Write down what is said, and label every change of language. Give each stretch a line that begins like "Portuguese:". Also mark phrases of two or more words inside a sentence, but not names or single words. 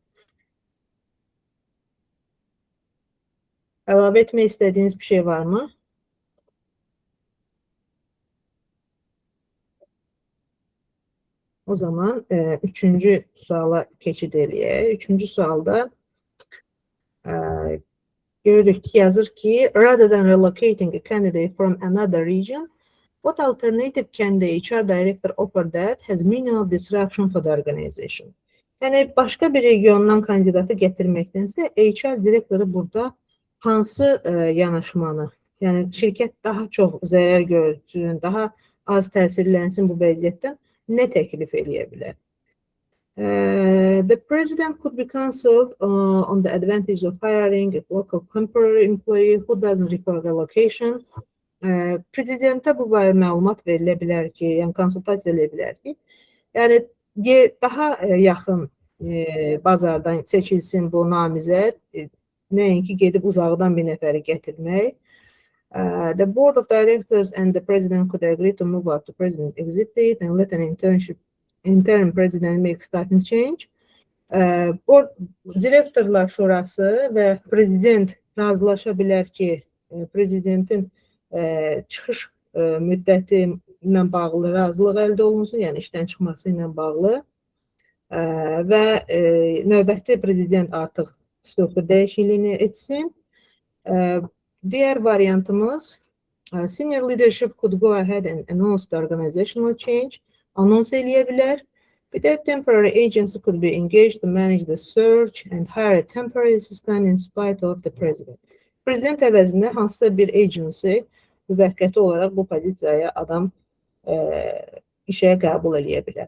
Azerbaijani: Əlavə etmək istədiyiniz bir şey varmı? O zaman üçüncü suala keçid eləyək. Üçüncü sualda görürük ki, yazır ki,
English: rather than relocating a candidate from another region, what alternative can the HR director offer that has minimal disruption for the organization?
Azerbaijani: Yəni, başqa bir regiondan kandidatı gətirməkdənsə, HR direktoru burada hansı yanaşmanı, yəni şirkət daha çox zərər görsün, daha az təsirlənsin bu vəziyyətdən nə təklif eləyə bilər?
English: The president could be consulted on the advantage of hiring a local temporary employee who doesn't require relocation.
Azerbaijani: Prezidentə bu barədə məlumat verilə bilər ki, yəni konsultasiya edilə bilər ki, yəni daha yaxın bazardan seçilsin bu namizəd, nəinki gedib uzaqdan bir nəfəri gətirmək.
English: The board of directors and the president could agree to move up to president exit date and let an interim president make starting change.
Azerbaijani: Direktorlar şurası və prezident razılaşa bilər ki, prezidentin çıxış müddəti ilə bağlı razılıq əldə olunsun, yəni işdən çıxması ilə bağlı və növbəti prezident artıq struktur dəyişikliyini etsin. Diğer variantımız,
English: senior leadership could go ahead and announce the organizational change,
Azerbaijani: anons eləyə bilər. Bir də
English: temporary agency could be engaged to manage the search and hire a temporary assistant in spite of the president.
Azerbaijani: Prezident əvəzində hansısa bir agency müvəqqəti olaraq bu pozisiyaya adam işə qəbul eləyə bilər.